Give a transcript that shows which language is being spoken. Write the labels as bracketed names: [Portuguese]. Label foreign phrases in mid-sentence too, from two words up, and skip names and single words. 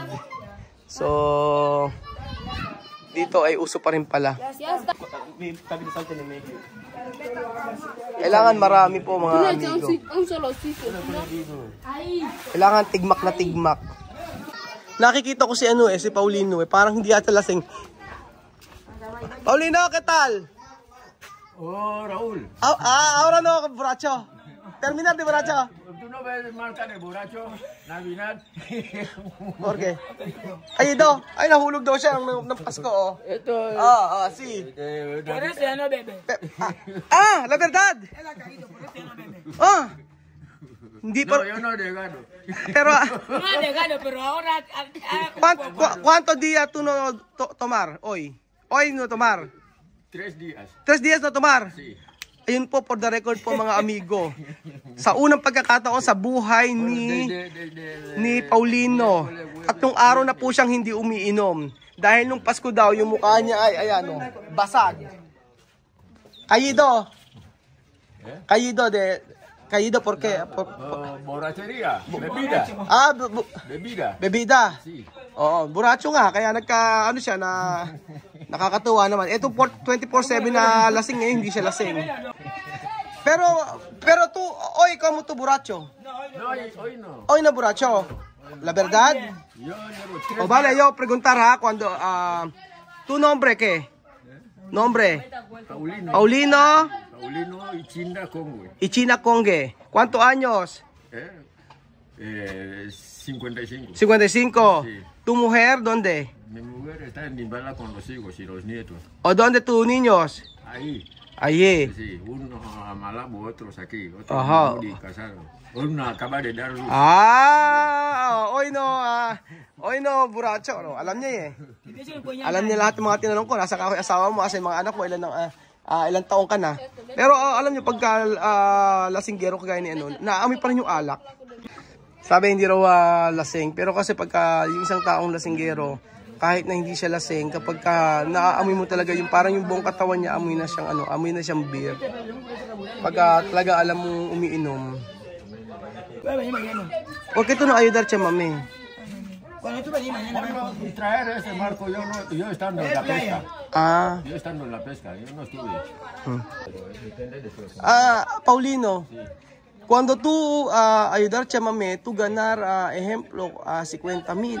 [Filipino] So, dito ay uso pa rin pala. Kailangan marami po mga amigo. Kailangan tigmak na tigmak. Nakikita ko si si Paulino parang hindi ata lasing. [Spanish] Paulino, ¿qué tal? Oh, Raúl. Ahora no, borracho. Terminar de borracho. ¿Tú no ves marca de borracho? Navidad. ¿Por qué? [Filipino] Ay, nahulog daw siya ng Pasko, oh. [Spanish] Esto sí. Por eso ya no bebe. La verdad. Él ha caído, por eso ya no bebe. [Filipino] Hindi [Spanish] No, yo no he dejado. Pero, No ha dejado, pero ahora... ¿cuántos días tú no tomar hoy? Hoy no tomar. 3 días. 3 días no tomar. Sí. [Filipino] Ayun po, [English] for the record [Filipino] po mga amigo. Sa unang pagkakataon sa buhay ni Paulino. At nung araw na po siyang hindi umiinom. Dahil nung Pasko daw, yung mukha niya ay, ayan o, basag. [Spanish] Caído. Caído, ¿por qué? Borrachería. Bebida. Bebida. Sí. [Filipino] Oo, buracho nga. Kaya siya na nakakatuwa naman. Ito 24/7 na lasing ngayon, hindi siya lasing. [Spanish] Pero tú, hoy, ¿cómo tú borracho? No, hoy no. Hoy no borracho. La verdad? Yo llevo 3 O vale, yo preguntar ha, cuando Tu nombre qué? Nombre. Paulino. Paulino Paulino y China Congue. y China Congue. ¿Cuántos años? 55. 55. Sí. ¿Tu mujer dónde? Mi mujer está en Nimbala con los hijos y los nietos. ¿O dónde tus niños? Ahí. Allí. Sí, uno a Malabo, otros aquí. Otros Ajá. muy casados. Uno acaba de dar luz. Hoy no, buracho. No? [Filipino] Alam niya eh. Alam niya lahat ng mga tinanong ko. Nasa asawa mo, asa yung mga anak mo, ilang taong ka na. Pero alam niyo, pagka lasinggero kagaya ni ano, naamoy pa rin yung alak. Sabi hindi raw lasing. Pero kasi pagka yung isang taong lasinggero, kahit na hindi siya lasing, kapag naaamoy mo talaga yung parang yung buong katawan niya, amoy na siyang beer. Pagka talaga alam mong umiinom. [Spanish] ¿Por qué tú no ayudar a mami? Cuando tú venís mañana, Y traer ese marco, yo estando en la pesca. Yo estando en la pesca, yo no estuve. Depende de su... Paulino, cuando tú ayudar a mami, tú ganar, ejemplo, 50,000.